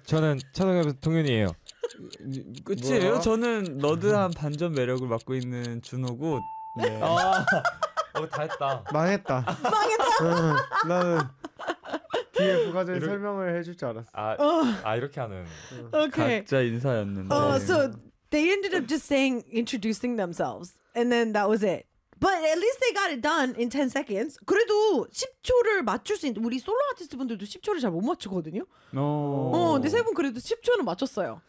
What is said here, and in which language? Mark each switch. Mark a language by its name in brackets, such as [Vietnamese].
[Korean] 저는 차동엽 동윤이에요. 끝이에요? 뭐야? 저는 너드한 반전 매력을 맡고 있는 준호고. 네. 아, 다했다. 망했다. 망했다. 응, 나는 뒤에 부가적인 설명을 해줄 줄 알았어. 아 이렇게 하는. 오케이. 각자 인사였는데. [English] So they ended up just saying introducing themselves, and then that was it. But at least they got it done in 10 seconds. [Korean] 그래도 10초를 맞출 수 있는 우리 솔로 아티스트 분들도 10초를 잘 못 맞추거든요. 근데 세 분 그래도 10초는 맞췄어요.